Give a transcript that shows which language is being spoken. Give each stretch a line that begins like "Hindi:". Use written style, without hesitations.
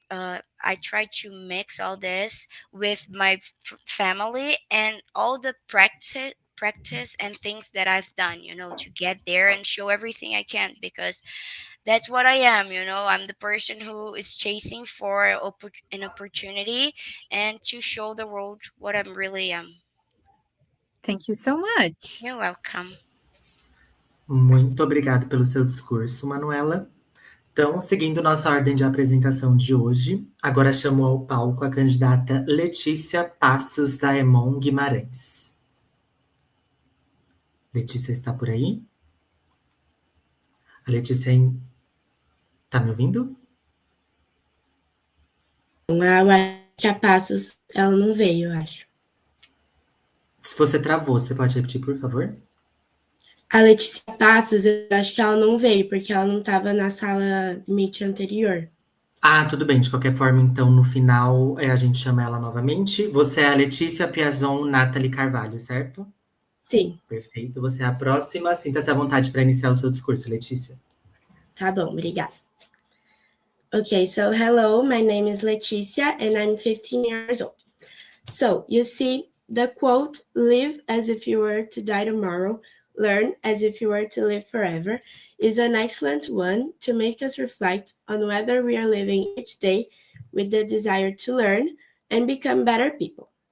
English: I try to mix all this with my family and all the practice and things that I've done, to get there and show everything I can, because that's what I am. I'm the person who is chasing for an opportunity and to show the world what I really am. Thank you so much. You're welcome.
Portuguese: Muito obrigado pelo seu discurso, Manuela. Então, seguindo nossa ordem de apresentação de hoje, agora chamo ao palco a candidata Letícia Passos da EMON Guimarães. Letícia está por aí? A Letícia tá me ouvindo? Eu acho que a Passos, ela não veio, eu acho. Se você travou, você pode repetir, por favor? A Letícia Passos, eu acho que ela não veio, porque ela não estava na sala Meet anterior. Ah, tudo bem. De qualquer forma, então, no final, a gente chama ela novamente. Você é a Letícia Piazon Nathalie Carvalho, certo? Sim. Perfeito. Você é a próxima. Sinta-se à vontade para iniciar o seu discurso, Letícia. Tá bom, obrigada.
English: Okay, so hello, my name is Leticia and I'm 15 years old. So, you see, the quote, live as if you were to die tomorrow, learn as if you were to live forever, is an excellent one to make us reflect on whether we are living each day with the desire to learn and become better people.